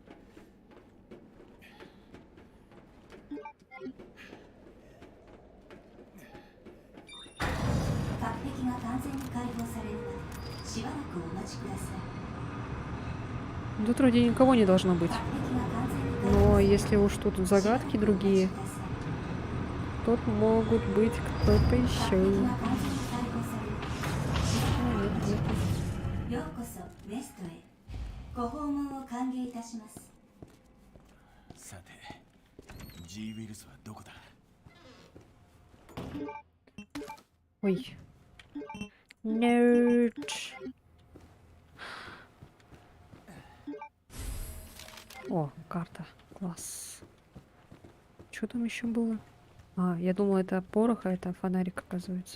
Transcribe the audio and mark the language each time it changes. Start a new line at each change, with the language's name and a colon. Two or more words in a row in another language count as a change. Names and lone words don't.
Russian: Тут вроде никого не должно быть. Но если уж тут загадки другие, тут могут быть кто-то еще. Нет, нет.
Japanese: ようこそネストへご訪問を歓迎いたします。さて、G ウイルスはどこだ？
Russian: Ой. Nerd. О, карта. Класс. Что там еще было? А, я думала, это порох, а это фонарик, оказывается.